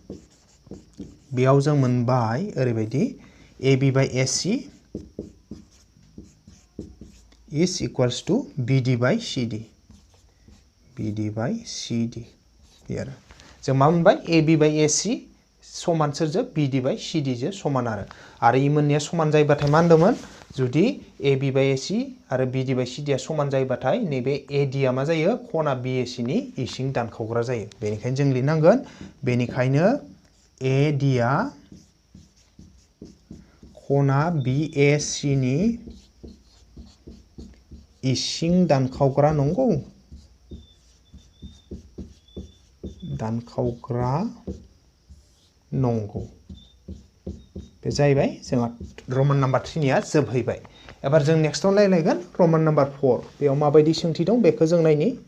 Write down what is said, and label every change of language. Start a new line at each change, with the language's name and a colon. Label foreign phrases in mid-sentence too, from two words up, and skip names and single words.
Bodo: बेयाव जों मोनबाय ओरैबायदि
English: AB by AC is equals to BD by CD BD by CD
Bodo: here जों मा मोनबाय AB by AC समान सोरजों BD by CD जो समान आरो इ मोननैया समान जायोबाथाय मा होनदोंमोन जुदि AB by AC आरो BD by CD आ समान जायोबाथाय नैबे AD आ मा जायो खना BAC नि इसिं दानखावग्रा जायो बेनिखायनो जों लिरनांगोन बेनिखायनो AD आ खना BAC नि इसिं दानखावग्रा नंगौ दानखावग्रा नंगौ बे जाहैबाय जोंहा
English: roman number
Bodo: 3 निया जोबहैबाय एबार जों नेक्स्टआव नायलायगोन
English: roman number
Bodo: 4 बेयाव माबायदि सोंथि दं बेखौ जों नायनि